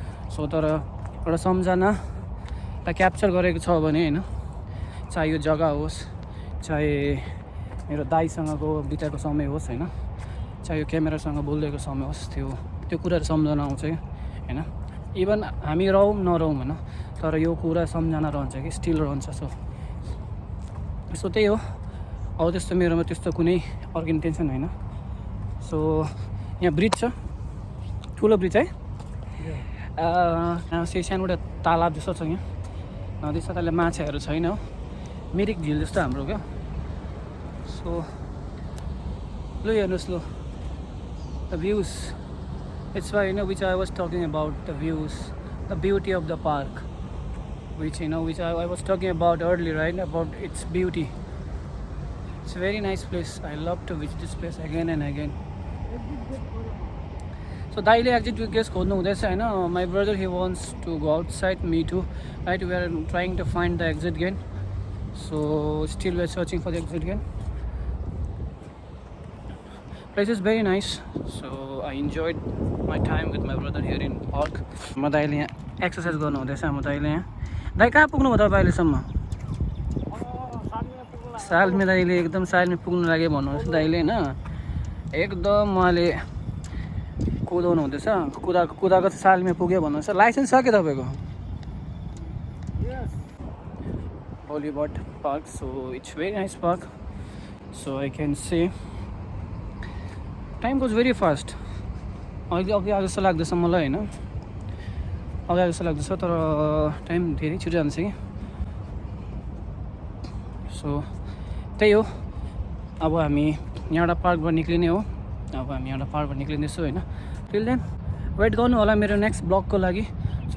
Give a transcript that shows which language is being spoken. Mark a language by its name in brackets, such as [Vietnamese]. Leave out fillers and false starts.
[Nepali] So तर एउटा सम्झनालाई capture गरेको छ भने होइन, चाहे यो जग्गा होस्, चाहे मेरो दाइसँगको बिताएको समय होस् होइन, चाहे यो क्यामेरासँग बोलिदिएको समय होस्, त्यो कुराहरू सम्झना आउँछ कि होइन। इभन हामी रहौँ नरहौँ होइन, तर यो कुरा सम्झना रहन्छ कि स्टिल रहन्छ। सो त्यही हो। अब त्यस्तो मेरोमा त्यस्तो कुनै अर्को इन्टेन्सन होइन। सो यहाँ ब्रिज छ, ठुलो ब्रिज है। सानोबाट तालाब जस्तो छ यहाँ, नदी छ, त्यसले माछाहरू छैन हो, मिरिक झिल जस्तो हाम्रो क्या। [English] So लु हेर्नुहोस्, लु the views, it's why which I was talking about the views, the beauty of the park, which I was talking about earlier, right? About its beauty. It's a very nice place. I love to visit this place again and again. So daily exit gate खोज्नु हुँदैछ हैन। My brother, he wants to go outside, me too, right? We are trying to find the exit gate. So still we are searching for the exit gate. Place is very nice. So I enjoyed my time with my brother here in park. [Nepali] म दाइले यहाँ exercise गर्नु हुँदैछ। म दाइले यहाँ दाइ कहाँ पुग्नु भयो तपाईँ अहिलेसम्म? सालमे दाइले एकदम सालमे पुग्नु लाग्यो भन्नुहुन्छ दाइले होइन। एकदम उहाँले कुदाउनु हुँदैछ, कुदाएको सालमे पुग्यो भन्नुहुन्छ। लाइसेन्स छ कि तपाईँको? [English] Hollywood Park. So it's very nice park. So I can say time goes very fast. [Nepali] अघि आएको जस्तो लाग्दैछ मलाई होइन, अघि आएको जस्तो लाग्दैछ, तर टाइम धेरै छिटो जान्छ कि। सो त्यही हो। अब हामी यहाँबाट पार्कबाट निक्लिने हो। अब हामी यहाँबाट पार्कबाट निक्लिँदैछौँ होइन। टिल देन वेट गर्नु होला मेरो नेक्स्ट ब्लगको लागि। सो